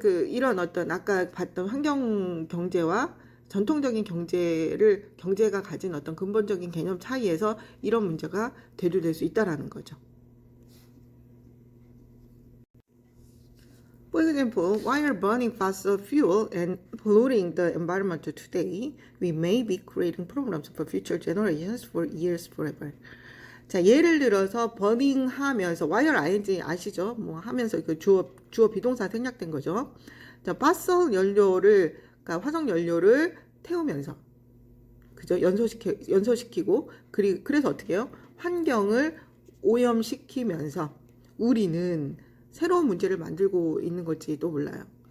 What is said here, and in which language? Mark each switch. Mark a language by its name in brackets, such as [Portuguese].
[Korean] 이런 어떤 아까 봤던 환경 경제와 전통적인 경제가 가진 어떤 근본적인 개념 차이에서 이런 문제가 대두될 수 있다라는 거죠. [English] For example, while burning fossil fuel and polluting the environment today, we may be creating problems for future generations for years forever. [Korean] 자, 예를 들어서 burning 하면서 wire ing 아시죠? 뭐 하면서 그 주어 비동사 생략된 거죠. 자, 파설 연료를 그러니까 화석 연료를 태우면서 그죠? 연소시키고 그래서 어떻게 해요? 환경을 오염시키면서 우리는 새로운 문제를 만들고 있는 걸지도 몰라요.